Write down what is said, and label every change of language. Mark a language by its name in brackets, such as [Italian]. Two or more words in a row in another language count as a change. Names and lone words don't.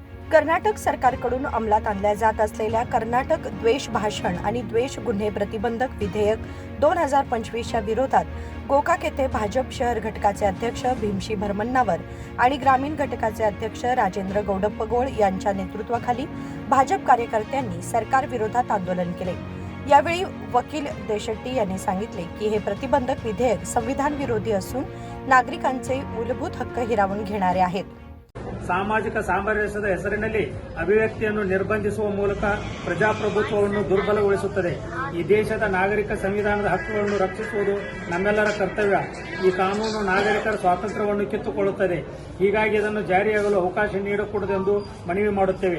[Marathi] कर्नाटक सरकारकडून अंमलात आणल्या जात असलेल्या कर्नाटक द्वेष भाषण आणि द्वेष गुन्हे प्रतिबंधक विधेयक 2025च्या विरोधात गोकाक येथे भाजप शहर घटकाचे अध्यक्ष भीमशी भरमन्नावर आणि ग्रामीण घटकाचे अध्यक्ष राजेंद्र गौडप्पगोळ यांच्या नेतृत्वाखाली भाजप कार्यकर्त्यांनी सरकार विरोधात आंदोलन केले। यावेळी वकील देशेट्टी यांनी सांगितले की हे प्रतिबंधक विधेयक संविधान विरोधी असून नागरिकांचे मूलभूत हक्क हिरावून घेणारे आहेत। [Kannada] ಸಾಮಾಜಿಕ ಸಾಮರಸ್ಯದ ಹೆಸರಿನಲ್ಲಿ ಅಭಿವ್ಯಕ್ತಿಯನ್ನು ನಿರ್ಬಂಧಿಸುವ ಮೂಲಕ ಪ್ರಜಾಪ್ರಭುತ್ವವನ್ನು ದುರ್ಬಲಗೊಳಿಸುತ್ತದೆ। ಈ ದೇಶದ ನಾಗರಿಕ ಸಂವಿಧಾನದ ಹಕ್ಕುಗಳನ್ನು ರಕ್ಷಿಸುವುದು ನಮ್ಮೆಲ್ಲರ ಕರ್ತವ್ಯ। ಈ ಕಾನೂನು ನಾಗರಿಕರ ಸ್ವಾತಂತ್ರ್ಯವನ್ನು ಕಿತ್ತುಕೊಳ್ಳುತ್ತದೆ, ಹೀಗಾಗಿ ಇದನ್ನು ಜಾರಿಯಾಗಲು ಅವಕಾಶ ನೀಡಕೂಡದೆಂದು ಮನವಿ ಮಾಡುತ್ತೇವೆ।